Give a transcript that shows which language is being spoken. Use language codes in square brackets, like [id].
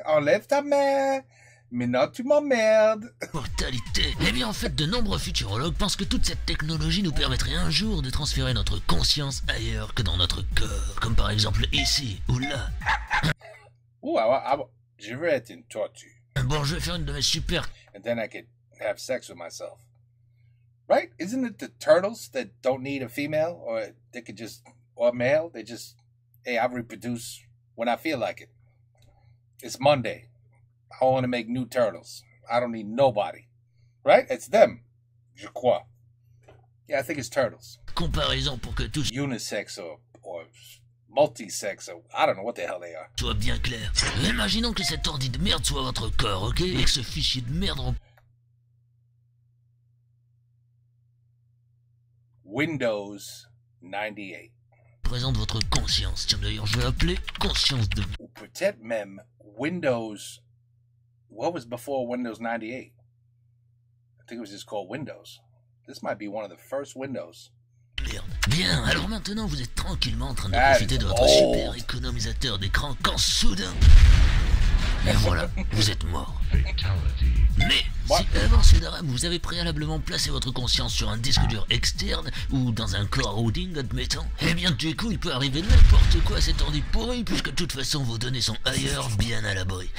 [fr] Enlève ta main. Maintenant, tu m'emmerdes. Mortalité. Eh bien, en fait, de nombreux futurologues pensent que toute cette technologie nous permettrait un jour de transférer notre conscience ailleurs que dans notre corps, comme par exemple ici ou là. Ouh, je veux être une tortue. Bon, je vais faire une de mes super... [en] And then I could have sex with myself. Right? Isn't it the turtles that don't need a female? Or they could just... Or a male? They just... Hey, I reproduce when I feel like it. It's Monday. I want to make new turtles. I don't need nobody. Right? It's them. [fr] Je crois. [en] Yeah, I think it's turtles. [fr] Comparaison pour que tout [en] Unisex or multi-sex or I don't know what the hell they are. [fr] soit bien clair. Imaginons que cet ordi de merde soit votre corps, ok? Et que ce fichier de merde [en] Windows 98. [fr] Présente votre conscience. Tiens, d'ailleurs, je vais appeler conscience de vous. Ou peut-être même Windows. [en] What was before Windows 98? I think it was just called Windows. This might be one of the first Windows. [fr] Merde. Bien, alors maintenant vous êtes tranquillement en train de Ah, profiter de votre oh. super économisateur d'écran quand soudain... Et voilà, vous êtes mort. Mais si avant ce drame, vous avez préalablement placé votre conscience sur un disque dur externe ou dans un clouding, admettons, eh bien du coup il peut arriver n'importe quoi à cet ordi pourri puisque de toute façon vos données sont ailleurs, bien à l'abri.